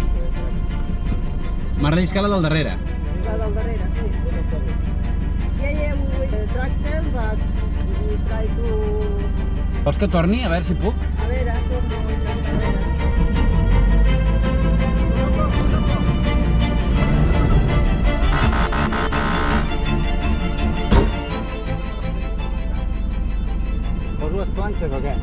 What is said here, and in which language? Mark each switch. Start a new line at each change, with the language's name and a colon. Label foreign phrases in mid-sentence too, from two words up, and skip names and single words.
Catalan: M'ha relliscat la del darrere. La del darrere, sí.
English: Yeah, we tractor, but we try to...
Catalan: Vols que torni? A veure si puc. A veure, torno a veure. Poso les planxes o què?